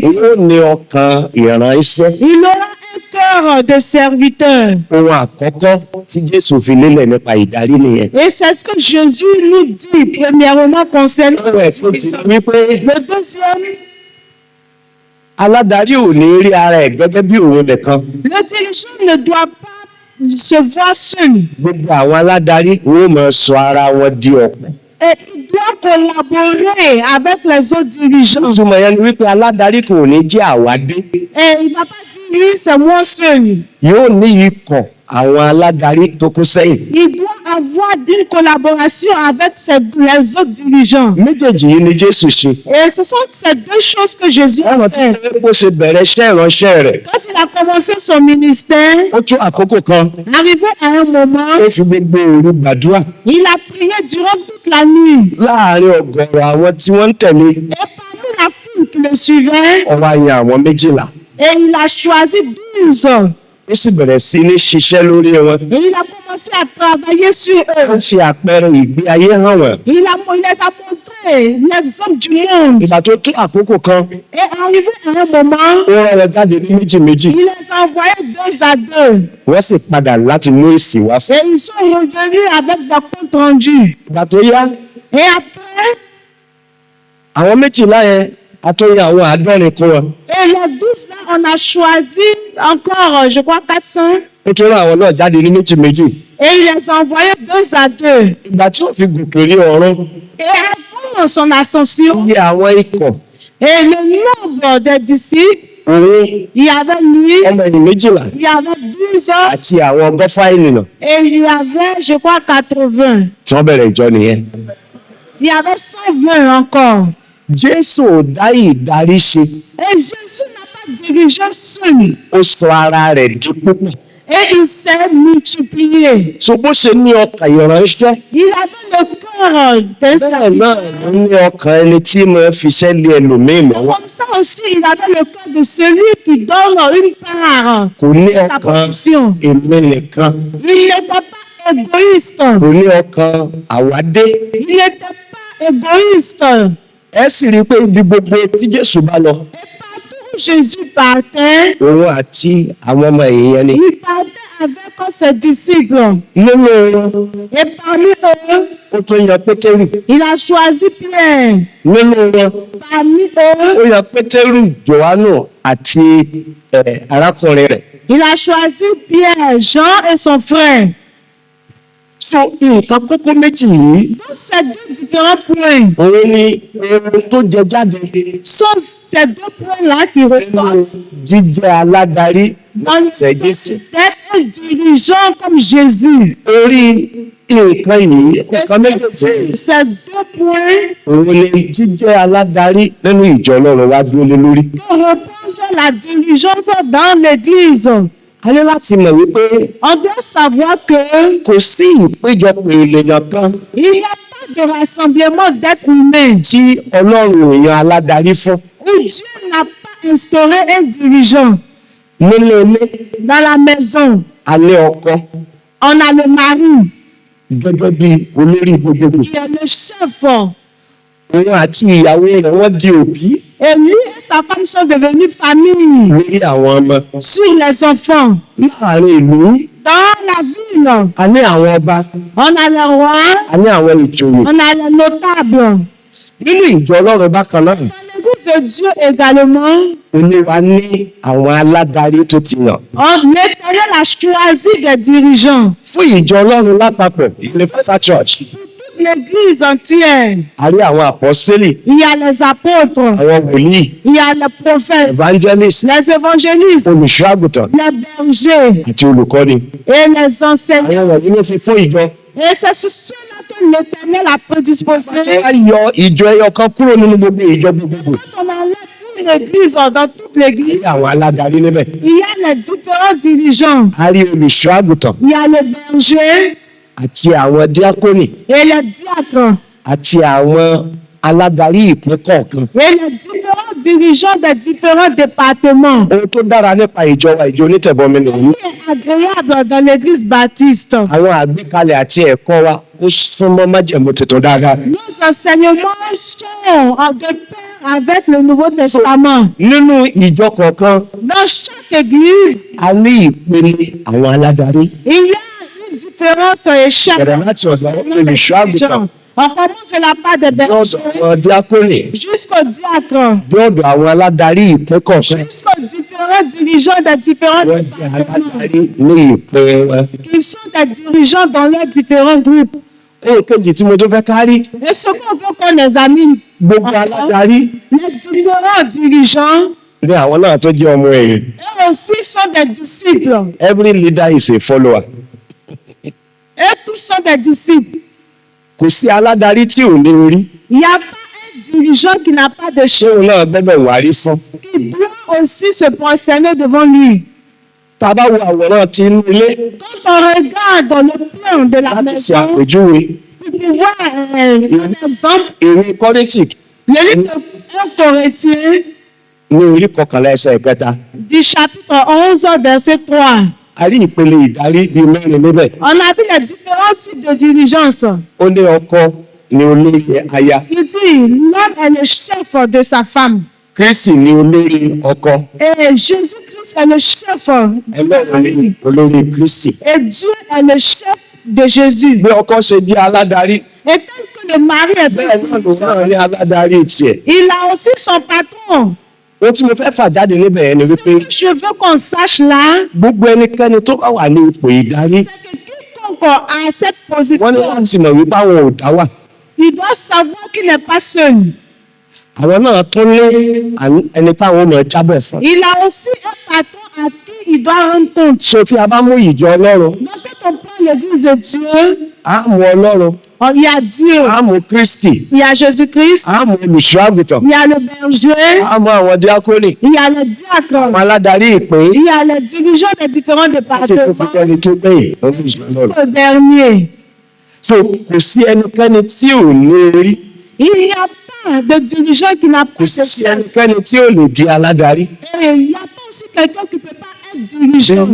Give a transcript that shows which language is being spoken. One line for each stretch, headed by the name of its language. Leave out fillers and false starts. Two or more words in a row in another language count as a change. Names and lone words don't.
Yoruba: Yóò ní ọkàn ìránṣẹ́.
French: Il aura un cœur de serviteur.
Yoruba: Ohun àkọ́kọ́ tí Jésù fi lélẹ̀ nípa ìdarí nìyẹn.
French: Et c'est ce que Jésus nous dit, premièrement, concernant
Yoruba: Ọ̀rọ̀ ẹ̀ tó ti wípé
French: le deuxième.
Yoruba: aládarí ò ní rí ara ẹ̀ gẹ́gẹ́ bí òun nìkan.
French: Le dirigeant ne doit pas se voir seul.
Yoruba: Gbogbo àwọn aládarí wọ́n máa sọ ara wọn di ọ̀pọ̀.
French: Et il doit collaborer avec les autres dirigeants.
Yoruba: Ìtumọ̀ yẹn ni wípé aládarí kò ní jẹ́ àwádé.
French: Et il ne va pas dire, lui, c'est moi seul.
Yoruba: Yóò ní ikọ̀ àwọn aládarí tó kó sẹ́yìn.
French: Il doit avoir une collaboration avec les autres dirigeants.
Yoruba: Méjèèjì yìí ni Jésù ṣe.
French: Et ce sont ces deux choses que Jésus a
Yoruba: Ọ̀rọ̀ tí
French: fait.
Yoruba: bó ṣe bẹ̀rẹ̀ iṣẹ́ ìránṣẹ́ rẹ̀.
French: Quand il a commencé son ministère,
Yoruba: Ó tún àkókò kan
French: arrivé à un moment,
Yoruba: ó fi gbogbo òru gbàdúrà
French: il a prié durant toute la nuit.
Yoruba: láàárín ọ̀gọ̀ọ̀rọ̀ àwọn tí wọ́n ń tẹ̀lé.
French: Et parmi la foule qui le suivait,
Yoruba: Ó wá yan àwọn 12.
French: et il a choisi 12.
Yoruba: Ó sì bẹ̀rẹ̀ sí ní ṣiṣẹ́ lórí wọn.
French: Et il a commencé à travailler sur
Yoruba: Ó
French: eux.
Yoruba: fi àpẹẹrẹ ìgbé ayé hàn wọ́n.
French: Il les a montré l'exemple du monde.
Yoruba: Ìgbà tó tó àkókò kan,
French: Et arrivé à un moment,
Yoruba: ó rán wọn jáde ní méjì.
French: il les a envoyés 2 à 2.
Yoruba: Wọ́n sì padà láti mú èsì wá fún.
French: Et ils sont revenus avec des comptes rendus.
Yoruba: Ìgbà tó yá,
French: Et après,
Yoruba: àwọn 12 yẹn a tó yan àwọn 70 kún wọn.
French: et les 12 là, on a choisi encore, je crois, 400.
Yoruba: Ó tún rán àwọn náà jáde ní méjì.
French: Et il les a envoyés 2 à 2.
Yoruba: Ìgbà tí ó fi gòkè rí ọ̀run,
French: Et avant son ascension,
Yoruba: iye àwọn ikọ̀
French: et le nombre des disciples,
Yoruba: òun
French: il y avait lui,
Yoruba: ọmọ ẹ̀yìn 12
French: il y avait 12 hommes,
Yoruba: àti àwọn ọgọ́fà ènìyàn
French: et il y avait, je crois, 80.
Yoruba: tí wọ́n bẹ̀rẹ̀ ìjọ nìyẹn.
French: Il y avait 120 encore.
Yoruba: Jésù ò dá ìdarí ṣe,
French: Et Jésus n'a pas dirigé seul.
Yoruba: ó sọ ara rẹ̀ di púpọ̀.
French: Et il s'est multiplié.
Yoruba: So bó ṣe ní ọkàn ìránṣẹ́,
French: Il avait le cœur d'un
Yoruba: bẹ́ẹ̀
French: serviteur.
Yoruba: náà ló ní ọkàn ẹni tí mo fiṣẹ́ lé ẹlòmíì lọ́wọ́.
French: Comme ça aussi, il avait le cœur de celui qui donne une part.
Yoruba: Kò ní
French: Sa
Yoruba: ọkàn
French: position.
Yoruba: èmi nìkan,
French: Il n'était pas égoïste.
Yoruba: kò ní ọkàn àwádé.
French: Il n'était pas égoïste.
Yoruba: Ẹ sì rí i pé ibi gbogbo tí Jésù bá lọ,
French: Et partout où Jésus partait,
Yoruba: òun àti àwọn ọmọ ẹ̀yìn yẹn ni.
French: il partait avec ses disciples.
Yoruba: Nínú wọn,
French: Et parmi eux,
Yoruba: ó tún yan Pétérù.
French: il a choisi Pierre.
Yoruba: Nínú wọn,
French: Parmi eux,
Yoruba: ó yan Pétérù, Jòhánù àti arákùnrin rẹ̀.
French: il a choisi Pierre, Jean et son frère.
Yoruba: So nǹkan kókó méjì yìí,
French: Donc, ces deux différents points
Yoruba: òun ni ohun tó jẹ jáde
French: sont ces deux points-là qui
Yoruba: nínú
French: ressortent
Yoruba: jíjẹ́ aládarí
French: dans
Yoruba: ṣe Jésù.
French: d'être un dirigeant comme Jésus.
Yoruba: Orí nǹkan yìí, nǹkan méjèèjì
French: Ces deux points
Yoruba: òun ni jíjẹ́ aládarí nínú ìjọ Ọlọ́run wá dúró lé lórí.
French: que repose la dirigeance dans l'Église.
Yoruba: A ní láti mọ̀ wípé
French: On doit savoir que
Yoruba: kò sí ìpéjọpọ̀ ènìyàn kan
French: il n'y a pas de rassemblement d'êtres humains
Yoruba: tí Ọlọ́run ò yan aládarí fún.
French: où Dieu n'a pas instauré un dirigeant.
Yoruba: Nínú ilé,
French: Dans la maison,
Yoruba: a ní ọkọ
French: on a le mari
Yoruba: gẹ́gẹ́ bí olórí gbogbogbò.
French: qui est le chef.
Yoruba: Òun àti ìyàwó rẹ̀ wọ́n di òbí
French: Et lui et sa femme sont devenus famille
Yoruba: lórí àwọn ọmọ.
French: sur les enfants.
Yoruba: Láàárín ìlú,
French: Dans la ville,
Yoruba: a ní àwọn ọba,
French: on a les rois,
Yoruba: a ní àwọn ìjòyè.
French: on a les notables.
Yoruba: Nínú ìjọ Ọlọ́run bákan náà,
French: Dans l'Église de Dieu également,
Yoruba: Olúwa ní àwọn aládarí tó ti yàn.
French: l'Éternel a choisi des dirigeants.
Yoruba: Fún ìjọ Ọlọ́run lápapọ̀,
English: Universal Church,
French: Toute l'Église entière,
Yoruba: a rí àwọn àpọ́sítélì,
French: il y a les apôtres,
Yoruba: àwọn wòlíì,
French: il y a les prophètes,
English: evangelists,
French: les évangélistes,
Yoruba: olùṣọ́ àgùntàn
French: les bergers
Yoruba: àti olùkọ́ni.
French: et les enseignants.
Yoruba: Àwọn wọ̀nyí ló fi fún ìjọ.
French: Et c'est sur cela que l'Éternel a prédisposé.
Yoruba: Wọ́n á yọ ìjọ ẹyọ kan kúrò nínú gbogbo ìjọ gbogbogbò.
French: Quand on enlève une église, dans toute l'église,
Yoruba: Ní àwọn aládarí níbẹ̀.
French: il y a les différents dirigeants.
Yoruba: A rí olùṣọ́ àgùntàn
French: Il y a le berger
Yoruba: àti àwọn díákónì
French: et les diacres.
Yoruba: àti àwọn aládarí ìpín kọ̀ọ̀kan.
French: Et les différents dirigeants des différents départements.
Yoruba: Ohun tó dára nípa ìjọ wa, ìjọ onítẹ̀bọmi nìyí.
French: C'est agréable dans l'église baptiste.
Yoruba: Àwọn àgbékalẹ̀ àti ẹ̀kọ́ wa ó súnmọ́ májẹ̀mú tuntun dáadáa.
French: Nos enseignements sont en de pair avec le Nouveau Testament.
Yoruba: Nínú ìjọ kọ̀ọ̀kan,
French: Dans chaque église,
Yoruba: a ní ìpele àwọn aládarí.
French: il y a une différence échelle.
Yoruba: Bẹ̀rẹ̀ láti ọ̀dọ̀ àwọn olùṣọ́ àgùntàn,
French: On commence de la part des
Yoruba: bí ọ̀dọ̀
French: bergers
Yoruba: àwọn díákónì,
French: jusqu'aux diacres,
Yoruba: bí ọ̀dọ̀ àwọn aládarí ìpín kọ̀ọ̀kan.
French: jusqu'aux différents dirigeants des différents
Yoruba: Wọ́n jẹ́
French: départements,
Yoruba: aládarí ní ìpín wọn.
French: qui sont des dirigeants dans leurs différents groupes.
Yoruba: Ohun kejì tí mo tó fẹ́ kárí,
French: Et ce qu'on veut qu'on les amis,
Yoruba: gbogbo aládarí
French: les différents dirigeants,
Yoruba: ní àwọn náà tó jẹ́ ọmọ ẹ̀yìn.
French: eux aussi sont des disciples.
English: Every leader is a follower.
French: Et tous sont des disciples.
Yoruba: Kò sí aládarí tí ò ní orí.
French: Il n'y a pas un dirigeant qui n'a pas de
Yoruba: Ṣé
French: chef,
Yoruba: òun náà gbẹ́bẹ̀ wárí fún?
French: qui doit aussi se prosterner devant lui.
Yoruba: Tá a bá wo àwòrán ti inú ilé
French: Quand on regarde le plan de la
Yoruba: láti ṣe
French: maison,
Yoruba: àpèjúwe,
French: pour pouvoir, par exemple,
Yoruba: ìwé Kọ́ríńtì
French: le livre de 1 Corinthiens
Yoruba: ní orí kọkànlá ẹsẹ̀ ìkẹta.
French: du chapitre 11, verset 3.
Yoruba: A rí ìpele ìdarí bíi mẹ́rin níbẹ̀.
French: On a vu les différents types de dirigeance.
Yoruba: Ó ní ọkọ ní olórí aya,
French: Il dit, l'homme est le chef de sa femme.
Yoruba: Kristi ní olórí ọkọ,
French: Et Jésus-Christ est le chef.
Yoruba: Ọlọ́run ní olórí Kristi.
French: Et Dieu est le chef de Jésus.
Yoruba: Bí ọkọ ṣe di aládarí,
French: Et tel que le mari est
Yoruba: bẹ́ẹ̀ náà lòun
French: dirigeant,
Yoruba: náà ní aládarí tiẹ̀.
French: il a aussi son patron.
Yoruba: Ohun tí mo fẹ́ fà jáde níbẹ̀ yẹn ni wípé
French: Je veux qu'on sache là
Yoruba: gbogbo ẹnikẹ́ni tó bá wà ní ipò ìdarí,
French: que quiconque a cette
Yoruba: wọ́n ní
French: position,
Yoruba: láti mọ̀ wípé àwọn ò dá wà.
French: il doit savoir qu'il n'est pas seul.
Yoruba: Àwọn náà tún ní ẹni táwọn ọmọ jábọ̀ fún.
French: Il a aussi un patron à qui il doit rendre compte.
Yoruba: So tí a bá mú ìjọ Ọlọ́run,
French: Donc quand on prend l'église de Dieu,
Yoruba: á mú Ọlọ́run,
French: il y a Dieu,
Yoruba: á mú Kristi,
French: il y a Jésus-Christ,
Yoruba: á mú olùṣọ́ àgùntàn,
French: il y a le berger,
Yoruba: á mú àwọn díákónì,
French: il y a le diacre,
Yoruba: àwọn aládarí ìpín,
French: il y a les dirigeants des différents
Yoruba: àti tó fi
French: départements,
Yoruba: kẹ́ni tó gbẹ̀yìn lórí ìjọ Ọlọ́run.
French: le dernier.
Yoruba: So kò sí ẹnikẹ́ni tí ò ní orí,
French: Il n'y a pas de dirigeant qui n'a pas
Yoruba: kò
French: de
Yoruba: sí
French: chef.
Yoruba: ẹnikẹ́ni tí ò lè di aládarí.
French: Et il n'y a pas aussi quelqu'un qui ne peut pas être dirigeant.